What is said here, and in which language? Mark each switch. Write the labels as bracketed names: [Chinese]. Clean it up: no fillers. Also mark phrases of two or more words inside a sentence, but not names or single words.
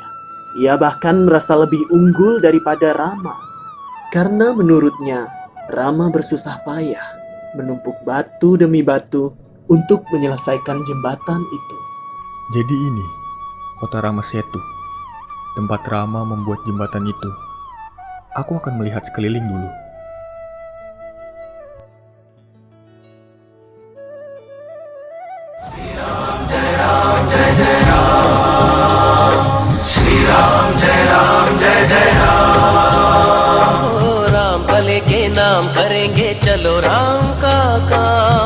[Indonesian] Ia bahkan merasa lebih unggul daripada Rama, karena menurutnya Rama bersusah payah menumpuk batu demi batu untuk menyelesaikan jembatan itu. Jadi ini, kota Ramasetu, tempat Rama membuat jembatan itu. Aku akan melihat sekeliling dulu. [Hindi] राम भले के नाम करेंगे चलो राम का काम।